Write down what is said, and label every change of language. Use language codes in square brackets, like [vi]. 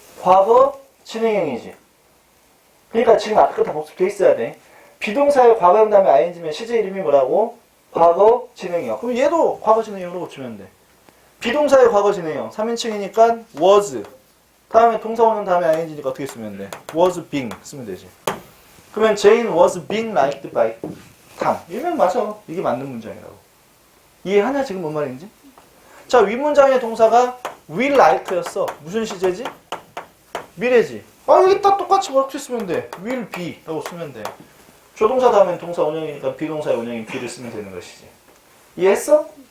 [ko] 과거 진행형이지. 그러니까 지금 앞에 거 다 복습돼 있어야 돼. 비동사의 과거형 다음에 ing면 시제 이름이 뭐라고? 과거 진행형. 그럼 얘도 과거 진행형으로 고치면 돼. 비동사의 과거 진행형. 3인칭이니까 was. 다음에 동사 오는 다음에 ing니까 어떻게 쓰면 돼? was being 쓰면 되지. [en] 그러면 Jane was being liked by Tom. [ko] 이러면 맞아. 이게 맞는 문장이라고. 이해하냐 지금 뭔 말인지? 자, 윗문장의 동사가 will like였어. 무슨 시제지? 미래지. 아, 여기다 똑같이 뭐렇게 쓰면 돼? will be 라고 쓰면 돼. 조동사 다음엔 동사 원형이니까 비동사의 원형인 be를 쓰면 되는 것이지. 이해했어?